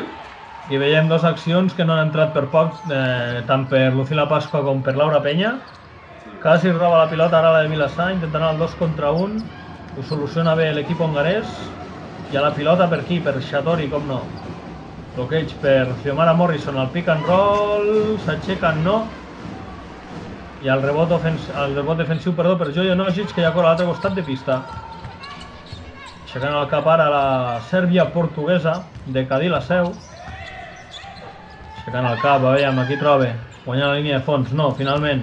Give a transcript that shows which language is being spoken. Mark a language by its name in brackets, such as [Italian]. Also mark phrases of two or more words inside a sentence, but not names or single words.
[Catalan] I veiem dues accions que no han entrat per poc, tant per Lucila Pasqua com per Laura Peña. Quasi roba la pilota, ara la de Vilassar, intentant el 2 contra 1. Ho soluciona bé l'equip hongarès. I a la pilota per aquí, per Shatori, com no. Bloqueig per Xiomara Morrison, el [English] pick and roll, [Catalan] s'aixequen no. I el rebot defensiu per Jojo Nosic, que ja corre a l'altre costat de pista. Aixecant el cap ara la Sèrbia portuguesa de Cadí la Seu. Aixecant el cap, veiem, aquí troba, guanyant la línia de fons, no, finalment.